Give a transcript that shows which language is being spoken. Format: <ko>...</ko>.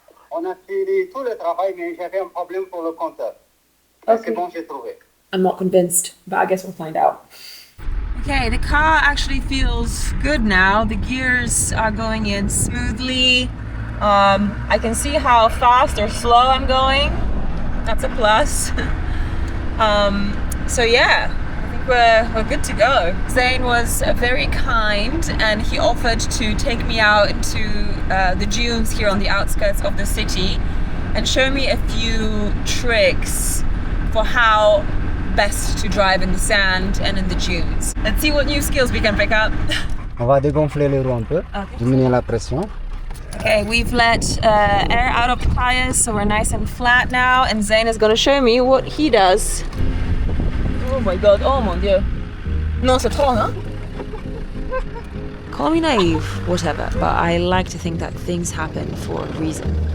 <fr>On a fini tout le travail, mais j'avais un problème pour le compteur. C'est bon, j'ai trouvé.</fr> <en>I'm not convinced, but I guess we'll find out. Okay, the car actually feels good now. The gears are going in smoothly. I can see how fast or slow I'm going. That's a plus. So yeah, I think we're good to go. Zane was very kind and he offered to take me out into the dunes here on the outskirts of the city and show me a few tricks for how best to drive in the sand and in the dunes. Let's see what new skills we can pick up.</en> <fr>On va dégonfler les roues un peu, diminuer la pression.</fr> <en>Okay, we've let air out of the tires, so we're nice and flat now, and Zane is gonna show me what he does. Oh my god,</en> <fr>oh mon dieu. Non, c'est trop, hein?</fr> <en>Call me naive, whatever, but I like to think that things happen for a reason.</en>